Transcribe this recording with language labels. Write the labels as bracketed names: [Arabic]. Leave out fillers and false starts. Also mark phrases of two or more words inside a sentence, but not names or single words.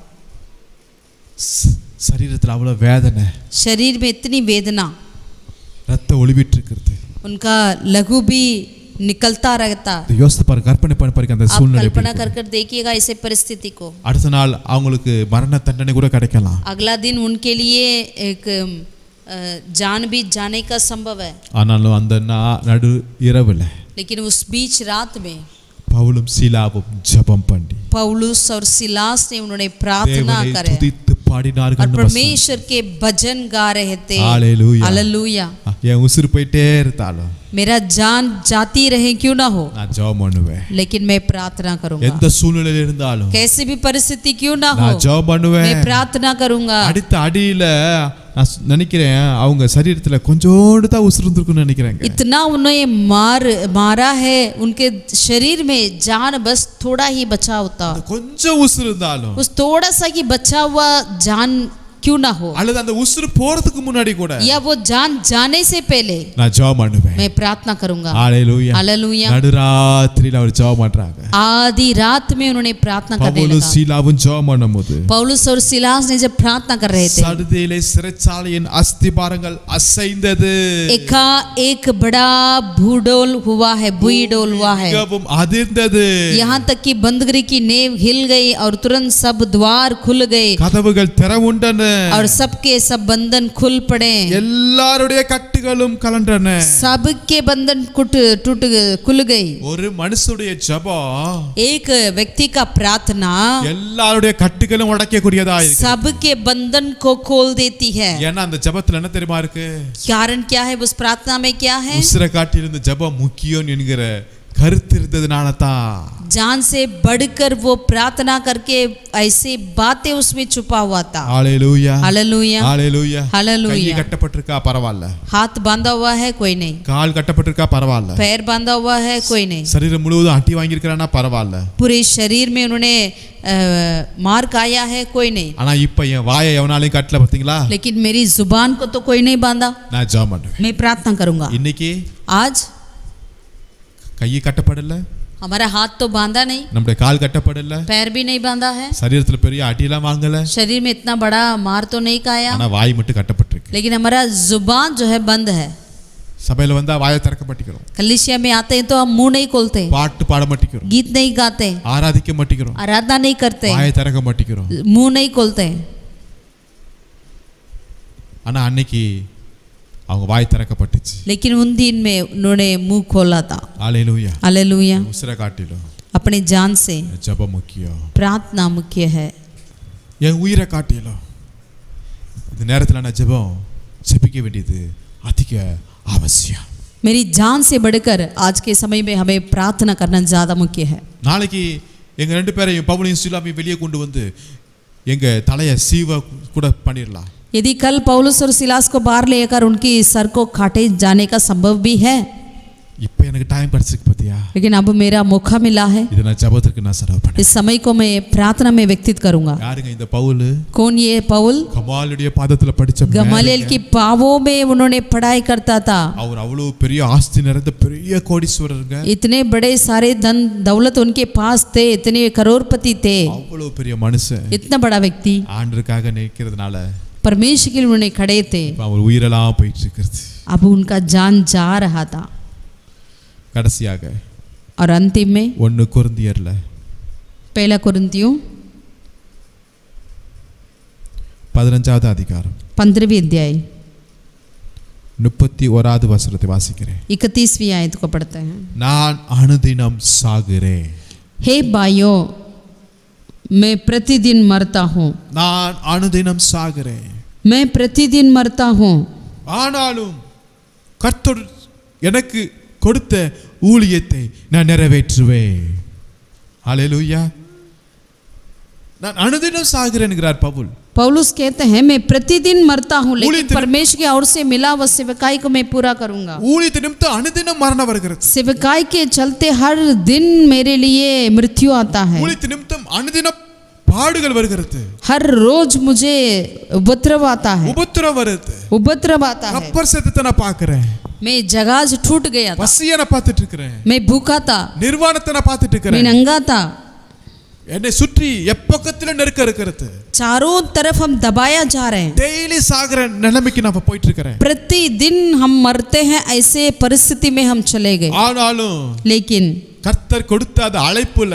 [Tamil] சரீரத்தில் அவ்வளவு வேதனை, [Hindi] शरीर में इतनी वेदना, [Tamil] ரத்த ஒளிவிட்டு இருக்கிறது। [Hindi] उनका लहू भी निकलता रहता। [Tamil] இதை யோசித்து பாருங்க, கற்பனை பண்ணி பாருங்க அந்த [Hindi] आप [Tamil] சூழ்நிலை। [Hindi] कल्पना कर कर देखिएगा इसे परिस्थिति को। [Tamil] அடுத்த நாள் அவங்களுக்கு மரண தண்டனை கூட கிடைக்கலாம், [Hindi] अगला दिन उनके लिए एक जान भी जाने का संभव है, [Tamil] ஆனாலும் அந்த நடு இரவுல [Hindi] लेकिन उस बीच रात में [Tamil] பவுலும் சீலாவும் ஜெபம் பண்ணி [Hindi] पौलुस और सिलास ने उन्होंने प्रार्थना [Tamil] தேவனை [Hindi] करे [Tamil] துதித்து [Hindi] और [Tamil] பாடினார்கள்। [Hindi] परमेश्वर के भजन गा रहे थे। हालेलुया, हालेलुया। [Tamil] என் உசுறு போயிட்டே இருந்தாலும் [Hindi] मेरा जान जाती रहे क्यों ना हो, [Tamil] நான் ஜெபம் பண்ணுவேன்। [Hindi] लेकिन मैं प्रार्थना करूंगा। [Tamil] எந்த சூழ்நிலையில இருந்தாலும் [Hindi] कैसी भी परिस्थिति क्यों ना हो, [Tamil] நான் ஜெபம் பண்ணுவேன்। [Hindi] मैं प्रार्थना करूंगा। [Tamil] அடுத்த அடியில நான் நினைக்கிறேன் அவங்க சரீரத்துல கொஞ்சோண்டு தான் உசுறு இருந்திருக்குன்னு நினைக்கிறேங்க। [Hindi] इतना उन्हें मारा है, उनके शरीर में जान बस थोड़ा ही बचा होता, [Tamil] கொஞ்சம் உசுறு இருந்தாலும், [Hindi] उस थोड़ा सा ही बचा हुआ जान क्यों ना हो, [Tamil] அல்லது அந்த உசுறு போறதுக்கு முன்னாடி கூட [Hindi] या वो जान जाने से पहले [Tamil] நான் ஜெபம் பண்ணுவேன்। [Hindi] मैं प्रार्थना करूंगा। [Tamil] ஹalleluya, [Hindi] हालेलुया। [Tamil] நடுராத்திரியில அவர் ஜெபம் பண்றாங்க। [Hindi] आधी रात में उन्होंने प्रार्थना करने [Tamil] பவுலும் [Hindi] लगा। [Tamil] சீலாவும் ஜெபம் பண்ணும்போது [Hindi] पौलुस और सिलास ने जब प्रार्थना कर रहे थे, [Tamil] சடுதியிலே சிறைச்சாலையின் அஸ்திபாரங்கள் அசைந்தது, [Hindi] एका एक बड़ा भूडोल हुआ है, भूडोल हुआ है, [Tamil] மிகவும் அதிர்ந்தது, [Hindi] यहाँ तक कि बंदगृह की नेव हिल गई और तुरंत सब द्वार खुल गए [Tamil] கதவுகள் திறவுண்டன, [Hindi] और सबके सब बंधन खुल पड़े, [Tamil] எல்லாருடைய கட்டுகளும் கலண்டன, [Hindi] सबके बंधन खुल गई। [Tamil] ஒரு மனுஷனுடைய ஜெபம் [Hindi] एक व्यक्ति का प्रार्थना [Tamil] எல்லாருடைய கட்டுகளும் உடைக்கக்கூடியதா இருக்கு। [Hindi] सबके बंधन को खोल देती है। [Tamil] ஏன்னா அந்த ஜெபத்துல என்ன தெரியுமா இருக்கு? [Hindi] कारण क्या है उस प्रार्थना में? क्या है? [Tamil] உசிரை காட்டில் இந்த ஜெபம் முக்கியம் என்கிற கருத்து இருந்ததுனால தான் [Hindi] जान से बढ़कर वो प्रार्थना करके ऐसे बातें उसमें छुपा हुआ था। [Tamil] ஹalleluya [Hindi] हालेलुया [Tamil] ஹalleluya கை [Hindi] हालेलुया। [Tamil] கட்டப்பட்டிருக்கா பரவாயில்ல, [Hindi] हाथ बांधा हुआ है कोई नहीं, [Tamil] கால் கட்டப்பட்டிருக்கா பரவாயில்ல, [Hindi] पैर बांधा हुआ है कोई नहीं, [Tamil] சரீரம் முழுவதும் அடி வாங்கி இருக்கறானா பரவாயில்ல, [Hindi] पूरे शरीर में उन्होंने मार खाया है कोई नहीं, [Tamil] ஆனா இப்ப என் வாயை எவனாலையும் கட்டல பாத்தீங்களா? [Hindi] लेकिन मेरी जुबान को तो कोई नहीं बांधा। [Tamil] நான் ஜெபம் பண்ணுவேன். [Hindi] मैं प्रार्थना करूंगा। [Tamil] இன்னைக்கு [Hindi] आज [Tamil] கை கட்டப்படல, [Hindi] हमारा हाथ तो बांधा नहीं, [Tamil] நம்முடைய கால் கட்டப்படல, [Hindi] पैर भी नहीं बांधा है, [Tamil] சரீரத்துல பெரிய அடியெல்லாம் வாங்கல, [Hindi] शरीर में इतना बड़ा मार तो नहीं खाया, [Tamil] ஆனா வாய் மட்டும் கட்டப்பட்டிருக்கு. [Hindi] लेकिन हमारा जुबान जो है बंद है। [Tamil] சபையில வந்தா வாயை திறக்க மாட்டேங்கிறோம், [Hindi] कलीसिया में आते हैं तो हम मुंह नहीं खोलते, [Tamil] பாட்டு பாட மாட்டேங்கிறோம், [Hindi] गीत नहीं गाते, [Tamil] ஆராதிக்க மாட்டேங்கிறோம், [Hindi] आराधना नहीं करते, [Tamil] வாயை திறக்க மாட்டேங்கிறோம். [Hindi] मुंह नहीं खोलते। [Tamil] ஆனா அன்னைக்கு அவங்க வாய் திறக்கப்பட்டுச்சு. [Hindi] लेकिन उन दिन में उन्होंने मुंह खोला था। [Tamil] ஹalleluya [Hindi] हालेलुया। [Tamil] உசுர காட்டிலும் [Hindi] अपने जान से [Tamil] ஜெபம் முக்கியம், [Hindi] प्रार्थना मुख्य है। [Tamil] என் உயிரை காட்டிலும் இந்த நேரத்துல நான் ஜெபிக்க வேண்டியது அதிக அவசியம். [Hindi] मेरी जान से बढ़कर आज के समय में हमें प्रार्थना करना ज़्यादा मुख्य है। [Tamil] நாளைக்கு எங்க ரெண்டு பேரையும் பவுலையும் சீலாவையும் வெளியே கொண்டு வந்து எங்க தலையை சீவ கூட பண்ணிடலாம். [Hindi] यदि कल पौलुस और सिलास को बाहर लेकर उनकी सर को काटे जाने का संभव भी है, [Tamil] இப்போ எனக்கு டைம் கிடைச்சிருக்கு பாத்தியா? [Hindi] लेकिन अब मेरा मौका मिला है, [Tamil] இதை நான் ஜெபத்துக்கு நான் செலவு பண்ணேன். [Hindi] इस समय को मैं प्रार्थना में व्यक्तित करूंगा। [Tamil] யாருங்க இந்த பவுல்? [Hindi] कौन ये पौल? [Tamil] கமாலுடைய பாதத்துல படிச்ச [Hindi] गमालियल की पावों में उन्होंने पढ़ाई करता था। [Tamil] அவர் அவ்வளவு பெரிய ஆஸ்தி நிறைந்த பெரிய கோடீஸ்வரருங்க, [Hindi] इतने बड़े सारे धन दौलत उनके पास थे, इतने करोड़पति थे, [Tamil] அவ்வளவு பெரிய மனுஷன். [Hindi] इतना बड़ा व्यक्ति [Tamil] ஆண்டவருக்காக நிற்கிறதுனால [Hindi] परमेश्वर के लिए उन्होंने खड़े थे। [Tamil] இப்ப அவர் உயிரெல்லாம் போயிட்டு இருக்கிறது. [Hindi] अब उनका जान जा रहा था। [Tamil] கடைசியாக [Hindi] और अंतिम में [Tamil] 1 கொரிந்தியர்ல [Hindi] 1 कुरिन्थियों [Tamil] 15வது அதிகாரம் [Hindi] 15वीं अध्याय [Tamil] 31வது வசனத்தை வாசிக்கிறேன். [Hindi] 31वीं आयत को पढ़ते हैं। [Tamil] நான் அனுதினம் சாகிறேன், [Hindi] हे भाइयों, मैं प्रतिदिन मरता हूँ, [Tamil] நான் அனுதினம் சாகிறேன், [Hindi] मैं प्रतिदिन मरता हूँ, [Tamil] ஆனாலும் கர்த்தர் எனக்கு கொடுத்த ஊழியத்தை நான் நிறைவேற்றுவேன். ஹalleluya. நான் அனுதினம் சாகிறேன்ங்கறார் பவுல். [Hindi] पौलुस कहते हैं मैं प्रतिदिन मरता हूँ, लेकिन [Tamil] ஊழியத்தின் [Hindi] परमेश्वर की ओर से मिला वह सेवकाई को मैं पूरा करूंगा। [Tamil] ஊழியத்தின் நிமித்தம் அனுதினம் மரணம் வருகிறது. [Hindi] सेवकाई के चलते हर दिन मेरे लिए मृत्यु आता है, [Tamil] ஊழியத்தின் நிமித்தம் அனுதினம் பாடுகள் வருகிறது, [Hindi] हर रोज मुझे उपद्रव आता है, [Tamil] உபத்திரம் வருது. [Hindi] उपद्रव आता है। [Tamil] கப்பர் சத்தத்தை நான் பார்க்கிறேன், [Hindi] मैं जहाज टूट गया था, [Tamil] பசியை நான் பார்த்துட்டு இருக்கிறேன், [Hindi] मैं भूखा था, [Tamil] நிர்வாணத்தை நான் பார்த்துட்டு [Hindi] मैं [Tamil] இருக்கிறேன், [Hindi] नंगा था, [Tamil] என்னை சுற்றி எப்பக்கத்துல நெருக்க இருக்கிறது. [Hindi] चारों तरफ हम दबाया जा रहे हैं, [Tamil] டெய்லி சாகிற நிலைமைக்கு நான் போயிட்டு இருக்கிறேன். [Hindi] प्रतिदिन हम मरते हैं, ऐसे परिस्थिति में हम चले गए। [Tamil] ஆனாலும் [Hindi] लेकिन [Tamil] கர்த்தர் கொடுத்த அந்த அழைப்புல